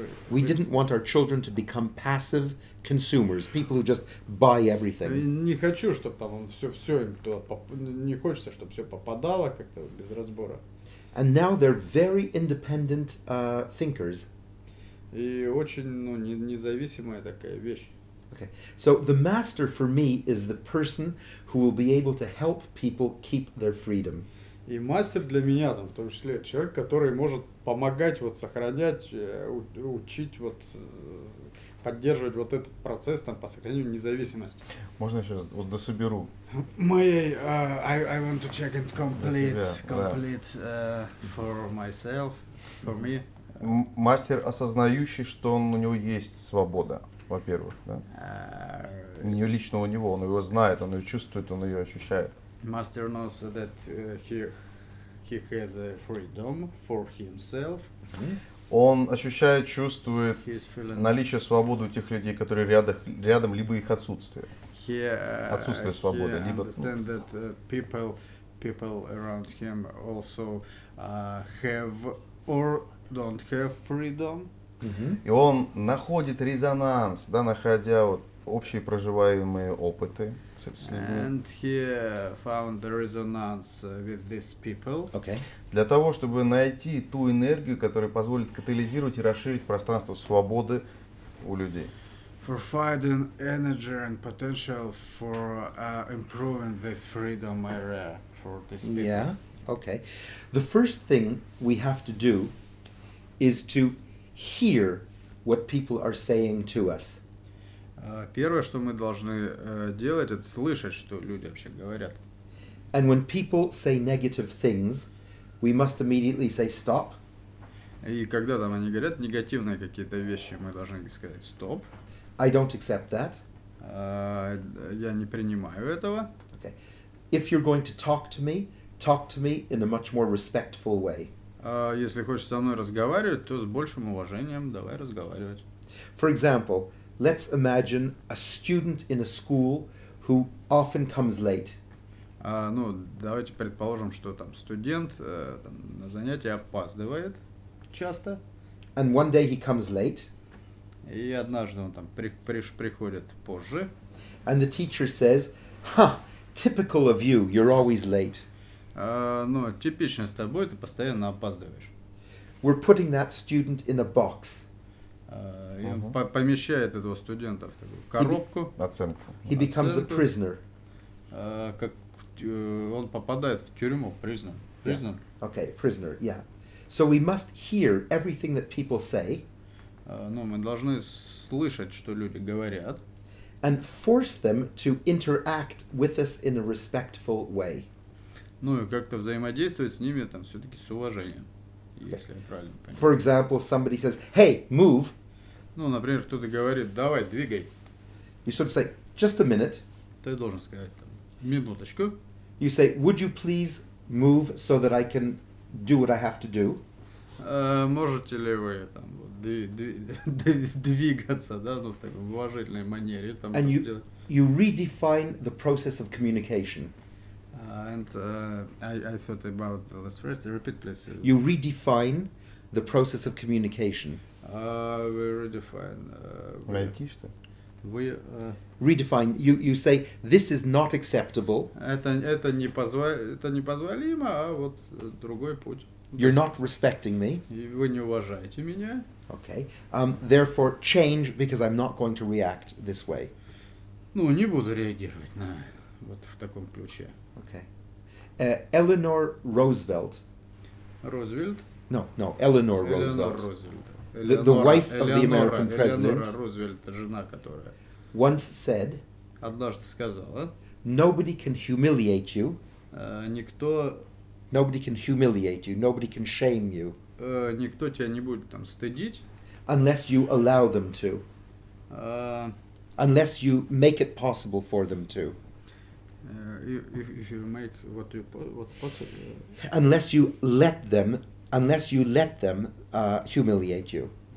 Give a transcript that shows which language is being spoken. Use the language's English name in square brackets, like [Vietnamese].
[English] We didn't want our children to become passive consumers, people who just buy everything. [Russian] Не хочу, чтобы там все им не хочется, чтобы все попадало как-то без разбора. [English] And now they're very independent thinkers. [Russian] И очень независимая такая вещь. [English] Okay. So the master for me is the person who will be able to help people keep their freedom. [Russian] И мастер для меня, там, в том числе, человек, который может помогать вот сохранять, учить, вот, поддерживать вот этот процесс там, по сохранению независимости. Можно еще раз, вот дособеру. [English] I want to check and complete [Russian] да. [English] For myself, for me. [Russian] Мастер, осознающий, что у него есть свобода, во-первых. Да? Не лично у него, он его знает, он ее чувствует, он ее ощущает. [English] Master knows that he has a freedom for himself. [Russian] Он ощущает, чувствует [English] He's feeling. [Russian] наличие свободы у тех людей, которые рядом, либо их отсутствие. Отсутствие свободы, [English] He [Russian] либо [English] understand that people around him also have or don't have freedom. [Russian] И он находит резонанс, да, находя вот общие проживаемые опыты с людьми. [English] And he found the resonance with these people. Okay. [Russian] Для того, чтобы найти ту энергию, которая позволит катализировать и расширить пространство свободы у людей. [English] For finding energy and potential for improving this freedom area for these people. Yeah. Okay. The first thing we have to do is to hear what people are saying to us. [Russian] Первое, что мы должны делать, это слышать, что люди вообще говорят. [English] And when people say negative things, we must immediately say stop. [Russian] И когда там они говорят негативные какие-то вещи, мы должны сказать стоп. [English] I don't accept that. [Russian] Я не принимаю этого. [English] Okay. If you're going to talk to me in a much more respectful way. [Russian] Если хочешь со мной разговаривать, то с большим уважением давай разговаривать. [English] For example, let's imagine a student in a school who often comes late. [Russian] Ну, давайте предположим, что там студент там, на занятия опаздывает часто. [English] And one day he comes late. [Russian] И однажды он там приходит позже. [English] And the teacher says, "Ha, typical of you, you're always late." [Russian] Ну, типично с тобой, ты постоянно опаздываешь. [English] We're putting that student in a box. [Russian] И он помещает этого студента в такую коробку. Оценку. [English] He becomes a [Russian] Оценку. [English] prisoner. [Russian] Как он попадает в тюрьму, prison. [English] Okay, prisoner, yeah. So we must hear everything that people say [Russian] Ну, мы должны слышать, что люди говорят. [English] and force them to interact with us in a respectful way. [Russian] Ну и как-то взаимодействовать с ними там все-таки с уважением, если я правильно понимаю. [English] For example, somebody says, "Hey, move." [Russian] Ну, например, кто-то говорит, давай, двигай. [English] You sort of say, "Just a minute." [Russian] Ты должен сказать, там, минуточку. [English] You say, "Would you please move so that I can do what I have to do?" [Russian] Можете ли вы там вот, двигаться, да, ну в такой уважительной манере там [English] And [Russian] сделать? [English] you redefine the process of communication. And I thought about the last phrase. Repeat, please. You redefine the process of communication. We redefine. [Russian] Найти что? Вы [English] Redefine. You say this is not acceptable. [Russian] это непозволимо, а вот другой путь. [English] You're not respecting me. [Russian] И вы не уважаете меня. [English] Okay. Therefore, change because I'm not going to react this way. [Russian] Ну, не буду реагировать на вот в таком ключе. [English] Okay. Eleanor Roosevelt. [Russian] Рузвельт. [English] No, Eleanor [Russian] Элеонор [English] Roosevelt. [Russian] Рузвельт. [English] The wife of the American [Russian] Элеонора [English] president [Russian] Рузвельт, жена, которая [English] once said, [Russian] однажды сказала, [English] "Nobody can humiliate you. [Russian] никто [English] Nobody can humiliate you. Nobody can shame you [Russian] никто тебя не будет там стыдить, [English] unless you allow them to. Unless you make it possible for them to. if you make what possible. Unless you let them humiliate you.